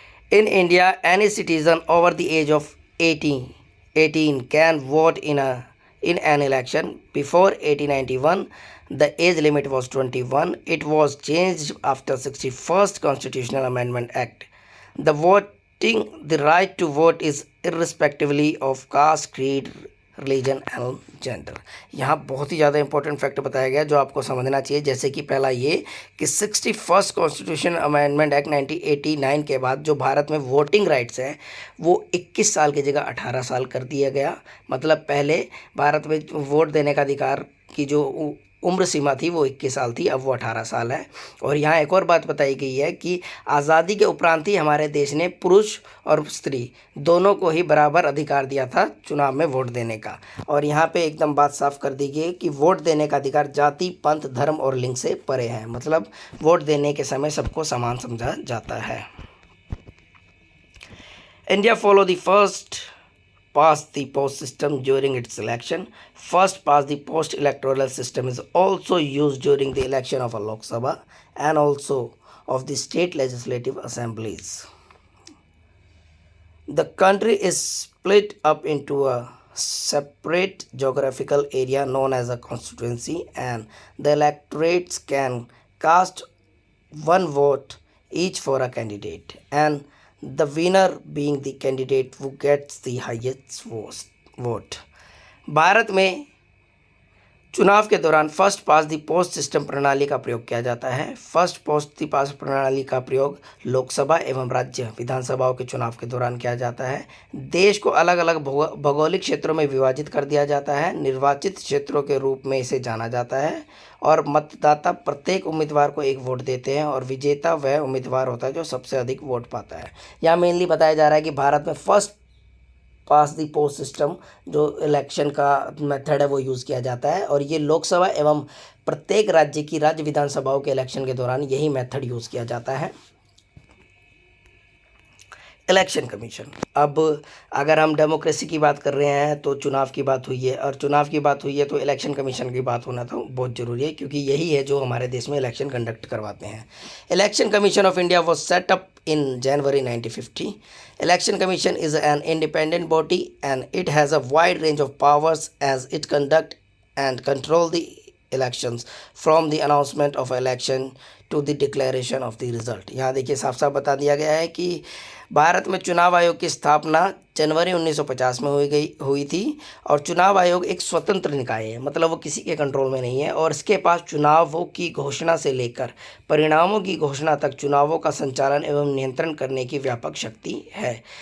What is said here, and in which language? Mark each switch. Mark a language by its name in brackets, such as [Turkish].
[English] In India, any citizen over the age of 18 can vote in an election. Before 1891, the age limit was 21. It was changed after 61st Constitutional Amendment Act. The right to vote is irrespectively of caste, creed, religion and gender. [Hindi] यहाँ बहुत ही ज़्यादा important fact बताया गया जो आपको समझना चाहिए। जैसे कि पहला ये कि 61st कॉन्स्टिट्यूशन अमेंडमेंट एक्ट 1989 के बाद जो भारत में वोटिंग राइट्स है वो 21 साल की जगह 18 साल कर दिया गया। मतलब पहले भारत में वोट देने का अधिकार की जो उम्र सीमा थी वो 21 साल थी, अब वो 18 साल है। और यहाँ एक और बात बताई गई है कि आज़ादी के उपरांत ही हमारे देश ने पुरुष और स्त्री दोनों को ही बराबर अधिकार दिया था चुनाव में वोट देने का। और यहाँ पे एकदम बात साफ कर दी गई कि वोट देने का अधिकार जाति, पंथ, धर्म और लिंग से परे है। मतलब वोट देने के समय सबको समान समझा जाता है। [English] India follow the first past the post system during its election. First past the post electoral system is also used during the election of a Lok Sabha and also of the state legislative assemblies. The country is split up into a separate geographical area known as a constituency, and the electorates can cast one vote each for a candidate, and the winner being the candidate who gets the highest vote. [Hindi] Bharat में चुनाव के दौरान first pass the post system प्रणाली का प्रयोग किया जाता है। फर्स्ट पोस्ट द पास प्रणाली का प्रयोग लोकसभा एवं राज्य विधानसभाओं के चुनाव के दौरान किया जाता है। देश को अलग अलग भौगोलिक क्षेत्रों में विभाजित कर दिया जाता है। निर्वाचित क्षेत्रों के रूप में इसे जाना जाता है, और मतदाता प्रत्येक उम्मीदवार को एक वोट देते हैं, और विजेता वह उम्मीदवार होता है जो सबसे अधिक वोट पाता है। यहाँ मेनली बताया जा रहा है कि भारत में फर्स्ट पास दी पोस्ट सिस्टम जो इलेक्शन का मेथड है वो यूज़ किया जाता है, और ये लोकसभा एवं प्रत्येक राज्य की राज्य विधानसभाओं के इलेक्शन के दौरान यही मेथड यूज़ किया जाता है। Election commission. अब अगर हम डेमोक्रेसी की बात कर रहे हैं तो चुनाव की बात हुई है, और चुनाव की बात हुई है तो इलेक्शन कमीशन की बात होना तो बहुत ज़रूरी है, क्योंकि यही है जो हमारे देश में इलेक्शन कंडक्ट करवाते हैं। [English] Election commission of India was set up in January 1950. Election Commission is an independent body and it has a wide range of powers as it conduct and control the elections from the announcement of election to the declaration of the result. [Hindi] यहाँ देखिए साफ साफ बता दिया गया है कि भारत में चुनाव आयोग की स्थापना जनवरी 1950 में हुई थी, और चुनाव आयोग एक स्वतंत्र निकाय है, मतलब वो किसी के कंट्रोल में नहीं है, और इसके पास चुनावों की घोषणा से लेकर परिणामों की घोषणा तक चुनावों का संचालन एवं नियंत्रण करने की व्यापक शक्ति है।